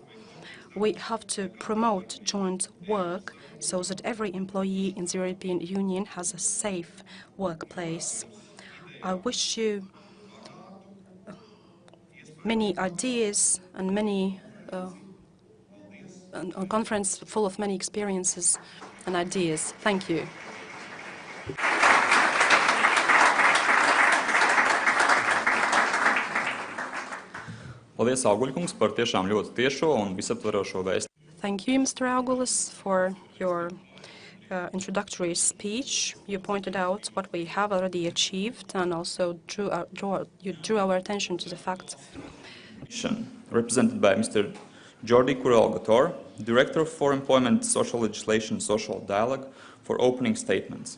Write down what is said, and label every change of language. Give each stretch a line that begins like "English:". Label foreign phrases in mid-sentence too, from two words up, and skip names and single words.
English: We have to promote joint work so that every employee in the European Union has a safe workplace. I wish you many ideas and a conference full of many experiences and ideas. Thank you.
Latvian: Paldies, Auguļkungs, par tiešām ļoti tiešo un visaptverošo vēstījumu.
English: Thank you, Mr. Augulis, for your introductory speech. You pointed out what we have already achieved and also you drew our attention to the fact. Represented by Mr. Jordi Curell Gotor, Director for Employment, Social Legislation, Social Dialogue, for opening statements.